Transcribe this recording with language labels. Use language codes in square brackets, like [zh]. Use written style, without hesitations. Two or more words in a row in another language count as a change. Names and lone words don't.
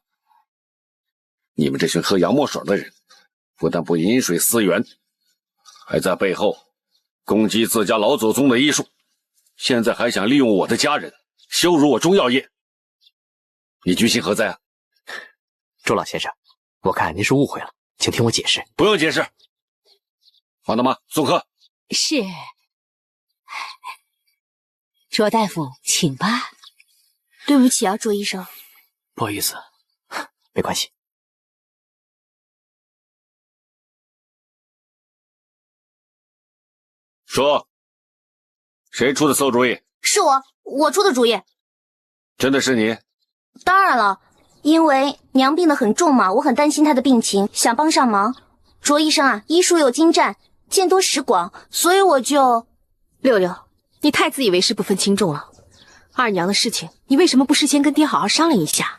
[zh] 你們這群喝洋墨水的人，不但不飲水思源，還在背後攻擊自家老祖宗的醫術，現在還想利用我的家人羞辱我中藥業，你居心何在啊？周老先生，我看您是誤會了，請聽我解釋。不用解釋。黃大媽，送客。是。卓大夫，請吧。對不起啊，卓醫生。不好意思。沒關係。說，誰出的餿主意？是我出的主意。真的是你？當然了，因為娘病得很重嘛，我很擔心她的病情，想幫上忙。卓醫生啊，醫術又精湛，見多識廣，所以我就…… 六六，你太自以為是，不分輕重了。二娘的事情，你為什麼不事先跟爹好好商量一下？